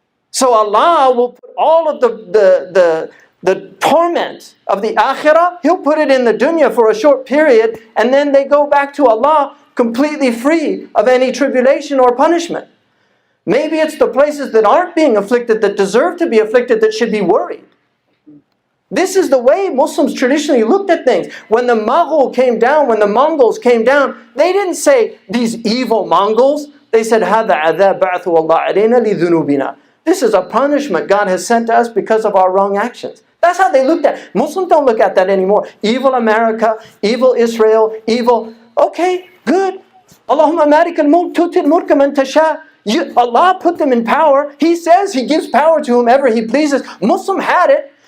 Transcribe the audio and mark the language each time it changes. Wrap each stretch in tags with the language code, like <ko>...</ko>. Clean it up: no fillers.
<en>So Allah will put all of the torment of the akhirah, He'll put it in the dunya for a short period, and then they go back to Allah completely free of any tribulation or punishment. Maybe it's the places that aren't being afflicted, that deserve to be afflicted, that should be worried. This is the way Muslims traditionally looked at things. When the Mongols came down, they didn't say, these evil Mongols.</en> <ar>They said, هَذَا عَذَابَ بَعْثُ اللَّهِ عَلَيْنَا لِذُنُوبِنَا.</ar> <en>This is a punishment God has sent to us because of our wrong actions. That's how they looked at it. Muslims don't look at that anymore. Evil America, evil Israel, evil. Okay, good.</en> <ar>Allahumma malik al-mulk tutil mulka man tasha.</ar> <en>Allah put them in power. He says He gives power to whomever He pleases. Muslim had it.</en>